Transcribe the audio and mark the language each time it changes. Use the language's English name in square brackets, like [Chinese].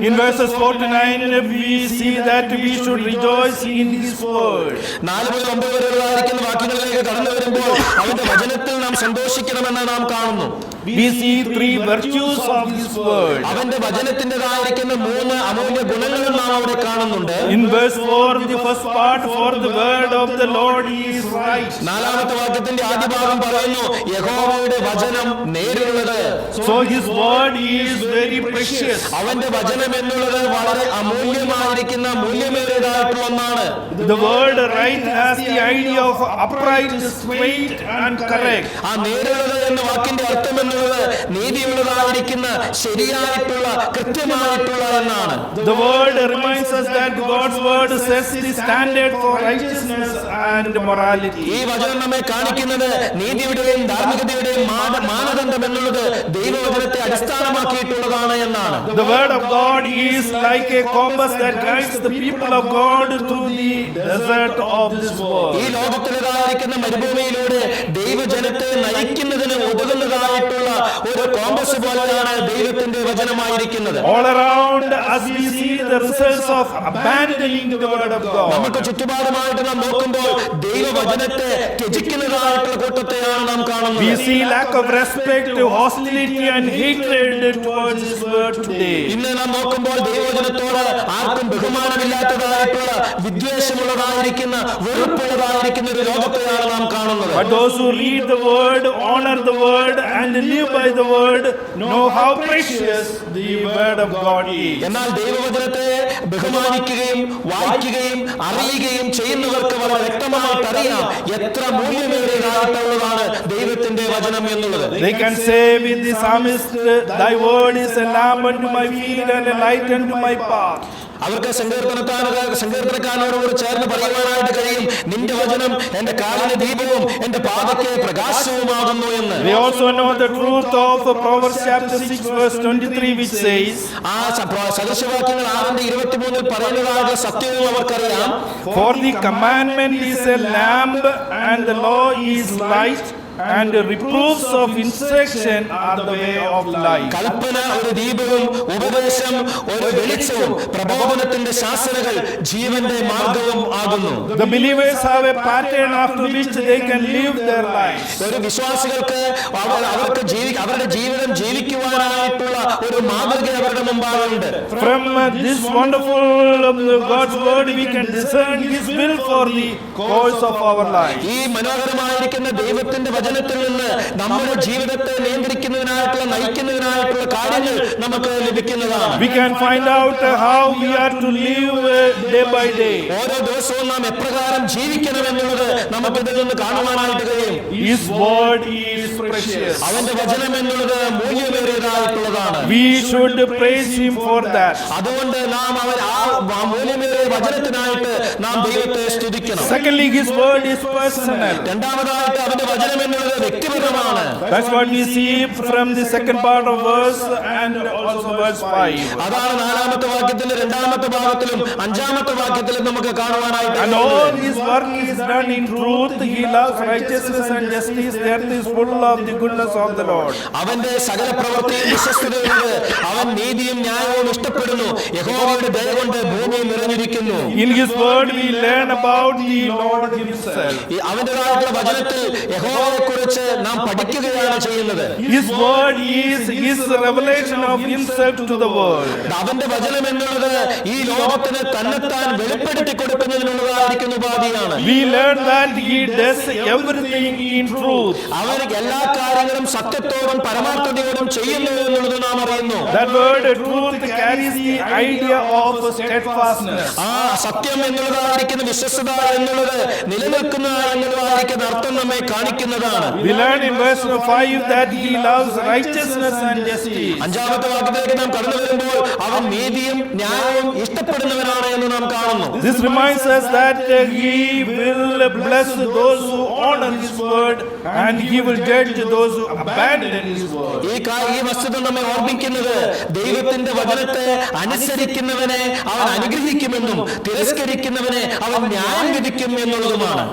[English] In verses 4 to 9 we see that we should rejoice in his word. [Malayalam] 4 മുതൽ 9 വരെയുള്ളതായിരിക്കുന്ന വാക്യങ്ങളിലേക്ക് കടന്നു വരുമ്പോൾ അവന്റെ വചനത്തിൽ നാം സന്തോഷിക്കണമെന്ന് നാം കാണുന്നു. [English] We see 3 virtues of his word. [Malayalam] അവന്റെ വചനത്തിൻ്റെതായിരിക്കുന്ന 3 അമൂല്യ ഗുണങ്ങളും നാം അവിടെ കാണുന്നുണ്ട്. [English] In verse 4 the first part, for the word of the Lord is right. [Malayalam] 4-ാമത്തെ വാക്യത്തിന്റെ ആദ്യ ഭാഗം പറയുന്നു യഹോവയുടെ വചനം നേരുള്ളത്. [English] So his word is very precious. [Malayalam] അവന്റെ വചനം എന്നുള്ളത് വളരെ അമൂല്യമായിരിക്കുന്ന മൂല്യമേറിയതായിട്ടുള്ള ഒന്നാണ്. [English] The word right has the idea of upright, straight and correct. [Malayalam] ആ നേരുള്ളത് എന്ന വാക്കിന്റെ അർത്ഥം എന്നുള്ളത് നീതിയുള്ളതായിരിക്കുന്ന, ശരിയായിട്ടുള്ള, കൃത്യമായിട്ടുള്ള എന്നാണ്. [English] The word reminds us that God's word sets the standard for righteousness and morality. [Malayalam] ഈ വചനം നമ്മെ കാണിക്കുന്നത് നീതിയുടെയും ധാർമ്മികതയുടെയും മാനദണ്ഡം എന്നുള്ളത് ദൈവവചനത്തെ അടിസ്ഥാനമാക്കിയിട്ടുള്ളതാണ് എന്നാണ്. എന്നുള്ളതാണ്. [English] The word of God is like a compass that guides the people of God through the desert of this world. [Malayalam] ഈ ലോകത്തിലേതായിരിക്കുന്ന മരുഭൂമിയിലൂടെ ദൈവജനത്തെ നയിക്കുന്നതിന് ഉതകുന്നതായിട്ടുള്ള ഒരു കോമ്പസ് പോലെയാണ് ദൈവത്തിന്റെ വചനമായിരിക്കുന്നത്. [English] All around us we see the results of abandoning the word of God. [Malayalam] നമുക്ക് ചുറ്റുപാടുമായിട്ട് നാം നോക്കുമ്പോൾ ദൈവവചനത്തെ ത്യജിക്കുന്നതായിട്ടുള്ള കൂട്ടത്തെയാണ് നാം കാണുന്നത്. [English] We see lack of respect, hostility and hatred towards His word today. [Malayalam] ഇന്ന് നാം നോക്കുമ്പോൾ ദൈവവചനത്തോട് ആർക്കും ബഹുമാനമില്ലാത്തതായിട്ടുള്ള വിദ്വേഷമുള്ളതായിരിക്കുന്ന വെറുപ്പുള്ളതായിരിക്കുന്ന ഒരു ലോകത്തെയാണ് നാം കാണുന്നത്. [English] But those who read the word, honor the word and live by the word know how precious the word of God is. [Malayalam] എന്നാൽ ദൈവവചനത്തെ ബഹുമാനിക്കുകയും വായിക്കുകയും അറിയുകയും ചെയ്യുന്നവർക്ക് വളരെ വ്യക്തമായിട്ട് അറിയാം എത്ര മൂല്യമേറിയതായിട്ടുള്ളതാണ് ദൈവത്തിന്റെ വചനം എന്നുള്ളത്. [English] They can say with the psalmist, thy word is a lamp unto my feet and a light unto my path. [Malayalam] അവർക്ക് സങ്കീർത്തനക്കാരനോട് ചേർന്ന് പറയുവാനായിട്ട് കഴിയും, നിന്റെ വചനം എന്റെ കാലിന് ദീപവും എന്റെ പാതയ്ക്ക് പ്രകാശവുമാകുന്നു എന്ന്. [English] They also know the truth of Proverbs chapter 6 verse 23 which says, [Malayalam] ആ സദൃശവാക്യങ്ങൾ 6:23 പറയുന്നതായ സത്യവും അവർക്കറിയാം. [English] for the commandment is a lamp and the law is light and the reproofs of instruction are the way of life. [Malayalam] കൽപ്പന ഒരു ദീപവും ഉപദേശം ഒരു വെളിച്ചവും പ്രബോധനത്തിന്റെ ശാസനകൾ ജീവന്റെ മാർഗവും ആകുന്നു. [English] The believers have a pattern after which they can live their lives. [Malayalam] ഒരു വിശ്വാസികൾക്ക് അവർക്ക് അവരുടെ ജീവിതം ജീവിക്കുവാനായിട്ടുള്ള ഒരു മാതൃക അവരുടെ മുമ്പാകുണ്ട്. [English] From this wonderful God's word we can discern His will for the course of our life. [Malayalam] ഈ മനോഹരമായിരിക്കുന്ന ദൈവത്തിന്റെ വചനത്തിൽ നിന്ന് നമ്മുടെ ജീവിതത്തെ നിയന്ത്രിക്കുന്നതിനായിട്ടുള്ള നയിക്കുന്നതിനായിട്ടുള്ള കാര്യങ്ങൾ നമുക്ക് ലഭിക്കുന്നതാണ്. [English] We can find out how we are to live day by day. [Malayalam] ഓരോ ദിവസവും നാം എപ്രകാരം ജീവിക്കണം എന്നുള്ളത് നമുക്ക് ഇതിൽ നിന്ന് കാണുവാനായിട്ട് കഴിയും. [English] His word is precious. [Malayalam] അവന്റെ വചനം എന്നുള്ളത് മൂല്യമേറിയതായിട്ടുള്ളതാണ്. [English] We should praise Him for that. [Malayalam] അതുകൊണ്ട് നാം ആ മൂല്യമേറിയ വചനത്തിനായിട്ട് നാം ദൈവത്തെ സ്തുതിക്കണം. [English] Secondly, His word is personal. [Malayalam] രണ്ടാമതായിട്ട് അവന്റെ വചനം എന്നുള്ളത് വ്യക്തിപരമാണ്. [English] That's what we see from the second part of verse and also verse 5. [Malayalam] അതാണ് 4ാമത്തെ വാക്യത്തിലെ 2ാമത്തെ ഭാഗത്തിലും 5ാമത്തെ വാക്യത്തിലും നമുക്ക് കാണുവാനായിട്ട്. [English] And all His work is done in truth. He loves righteousness and justice. The earth is full of the goodness of the Lord. [Malayalam] അവന്റെ സകല പ്രവൃത്തിയും വിശ്വസ്തതയുണ്ട്. അവൻ നീതിയും ന്യായവും ഇഷ്ടപ്പെടുന്നു. യഹോവയുടെ ദയ കൊണ്ട് ഭൂമി നിറഞ്ഞിരിക്കുന്നു. [English] In His word we learn about the Lord Himself. [Malayalam] അവന്റേതായിട്ടുള്ള വചനത്തിൽ യഹോവയെ കുറിച്ച് നാം പഠിക്കുകയാണ് ചെയ്യുന്നത്. [English] His word is His revelation of Himself to the world. [Malayalam] അവന്റെ വചനം എന്നുള്ളത് ഈ ലോകത്തിന് തന്നെത്താൻ വെളിപ്പെടുത്തി കൊടുക്കുന്നതിനുള്ളതായിരിക്കുന്ന ഉപാധിയാണ്. [English] We learn that He does everything in truth. [Malayalam] അവൻ എല്ലാ കാര്യങ്ങളും സത്യത്തോടും പരമാർത്ഥതയോടും ചെയ്യുന്നു എന്നുള്ളത് നാം അറിയുന്നു. [English] That word truth carries the idea of steadfastness. [Malayalam] ആ സത്യം എന്നുള്ളതായിരിക്കുന്ന വിശ്വസ്തത എന്നുള്ളത് നിലനിൽക്കുന്ന എന്നുള്ളതായിരിക്കുന്ന അർത്ഥം നമ്മെ കാണിക്കുന്നതാണ്. [English] We learn in verse 5 that He loves righteousness and justice. [Malayalam] 5ാമത്തെ വാക്യത്തിലേക്ക് നാം കടന്നു വരുമ്പോൾ അവൻ നീതിയും ന്യായവും ഇഷ്ടപ്പെടുന്നവനാണ് എന്ന് നാം കാണുന്നു. [English] This reminds us that He will bless those who honor His word and He will judge those who abandon His word. [Malayalam] ഈ വസ്തുത നമ്മെ ഓർമ്മിക്കുന്നത് ദൈവത്തിന്റെ വചനത്തെ അനുസരിക്കുന്നവനെ അവൻ അനുഗ്രഹിക്കുമെന്നും തിരസ്കരിക്കുന്നവനെ അവൻ ന്യായം വിധിക്കും എന്നുള്ളതുമാണ്.